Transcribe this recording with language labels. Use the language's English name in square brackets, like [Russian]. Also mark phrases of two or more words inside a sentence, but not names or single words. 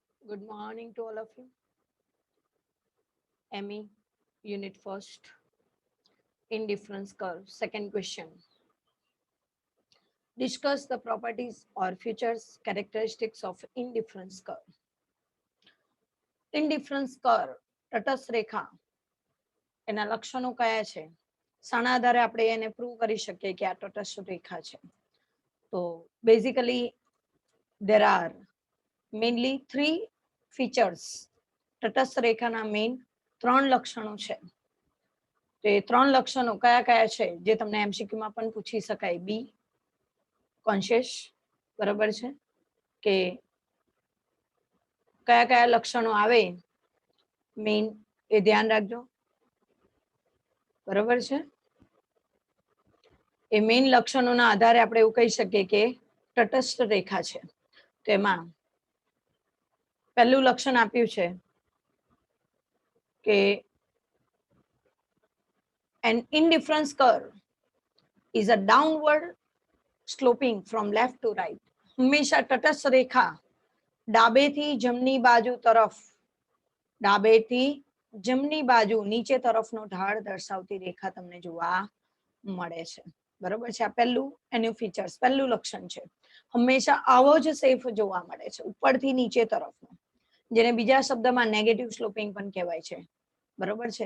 [English] Good morning to all of you. ME, Unit First, Indifference Curve. Second question. Discuss the properties or features, characteristics of indifference curve. Indifference curve, [Gujarati] તટસ્થ રેખા, એના લક્ષણો કયા છે? શાના આધારે આપણે એને પ્રૂવ કરી શકીએ કે આ તટસ્થ રેખા છે? [English] તો બેઝિકલી there are mainly three features. [Gujarati] તટસ્થ રેખાના મેઇન 3 લક્ષણો છે. તો એ 3 લક્ષણો કયા કયા છે જે તમને એમસીક્યુ માં પણ પૂછી શકાય? [English] be conscious, [Gujarati] બરાબર છે, કે કયા કયા લક્ષણો આવે મેઇન એ ધ્યાન રાખજો, બરાબર છે. એ મેઇન લક્ષણોના આધારે આપણે એવું કહી શકીએ કે તટસ્થ રેખા છે. તો એમાં પહેલું લક્ષણ આપ્યું છે કે [English] an indifference curve is a downward sloping from left to right. [Gujarati] હંમેશા તટસ્થ રેખા ડાબેથી જમણી બાજુ તરફ, ડાબેથી જમણી બાજુ નીચે તરફનો ઢાળ દર્શાવતી રેખા તમને જોવા મળે છે, બરોબર છે. આ પહેલું એનું ફીચર્સ, પહેલું લક્ષણ છે. હંમેશા આવો જ શેપ જોવા મળે છે, ઉપરથી નીચે તરફનો, જેને બીજા શબ્દમાં [English] negative sloping [Gujarati] પણ કહેવાય છે, બરોબર છે.